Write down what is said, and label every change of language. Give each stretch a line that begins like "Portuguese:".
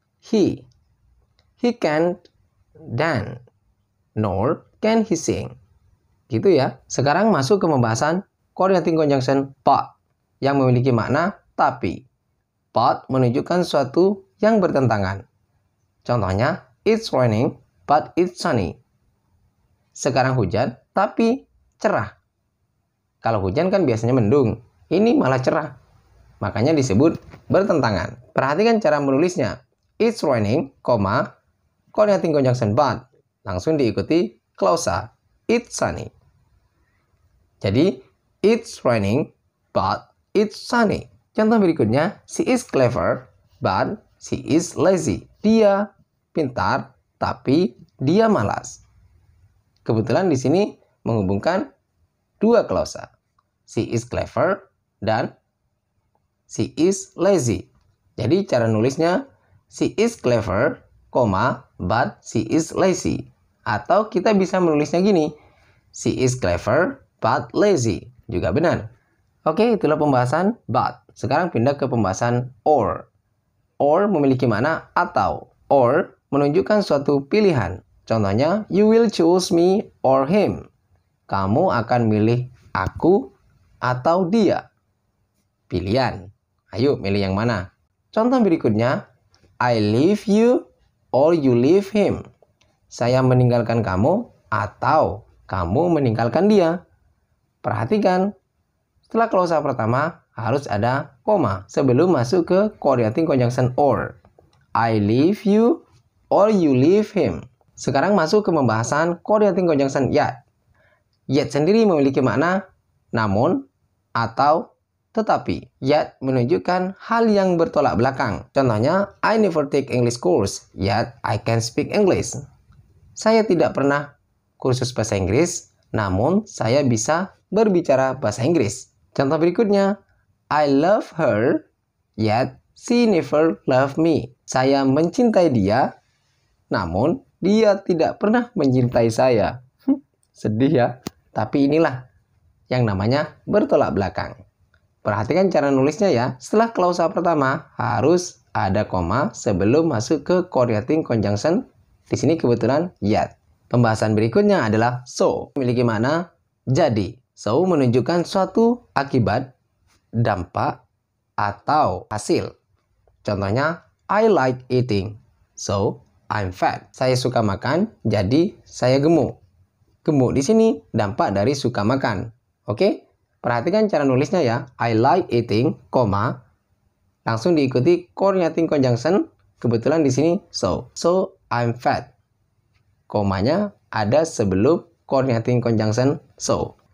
English: He can dance, nor can he sing.
Indonesian: Gitu ya. Sekarang masuk ke pembahasan coordinating conjunction but yang memiliki makna tapi. But menunjukkan suatu yang bertentangan.
English: Contohnya, it's raining but it's sunny.
Indonesian: Sekarang hujan tapi cerah. Kalau hujan kan biasanya mendung. Ini malah cerah. Makanya disebut bertentangan. Perhatikan cara menulisnya.
English: It's raining, coordinating conjunction but.
Indonesian: Langsung diikuti klausa.
English: It's sunny. Jadi, it's raining but it's sunny. Contoh berikutnya, she is clever, but she is lazy.
Indonesian: Dia pintar, tapi dia malas. Kebetulan di sini menghubungkan dua klausa.
English: She is clever dan she is lazy.
Indonesian: Jadi cara nulisnya,
English: she is clever, but she is lazy.
Indonesian: Atau kita bisa menulisnya gini,
English: she is clever, but lazy.
Indonesian: Juga benar. Oke, itulah pembahasan but. Sekarang pindah ke pembahasan or. Or memiliki makna atau. Or menunjukkan suatu pilihan.
English: Contohnya, you will choose me or him.
Indonesian: Kamu akan milih aku atau dia. Pilihan. Ayo, milih yang mana?
English: Contoh berikutnya, I leave you or you leave him.
Indonesian: Saya meninggalkan kamu atau kamu meninggalkan dia. Perhatikan, setelah klausa pertama harus ada koma sebelum masuk ke coordinating conjunction or.
English: I leave you or you leave him.
Indonesian: Sekarang masuk ke pembahasan coordinating conjunction yet. Yet sendiri memiliki makna namun atau tetapi. Yet menunjukkan hal yang bertolak belakang.
English: Contohnya, I never take English course, yet I can speak English.
Indonesian: Saya tidak pernah kursus bahasa Inggris, namun saya bisa berbicara bahasa Inggris.
English: Contoh berikutnya, I love her, yet she never loved me.
Indonesian: Saya mencintai dia, namun dia tidak pernah mencintai saya. Sedih ya, tapi inilah yang namanya bertolak belakang. Perhatikan cara nulisnya ya. Setelah klausa pertama harus ada koma sebelum masuk ke coordinating conjunction. Di sini kebetulan yet. Pembahasan berikutnya adalah so. Memiliki makna jadi. So menunjukkan suatu akibat, dampak, atau hasil.
English: Contohnya, I like eating, so I'm fat.
Indonesian: Saya suka makan, jadi saya gemuk. Gemuk di sini dampak dari suka makan. Oke? Perhatikan cara nulisnya ya.
English: I like eating,
Indonesian: langsung diikuti
English: coordinating conjunction.
Indonesian: Kebetulan di sini so.
English: So I'm fat.
Indonesian: Komanya ada sebelum coordinating conjunction so.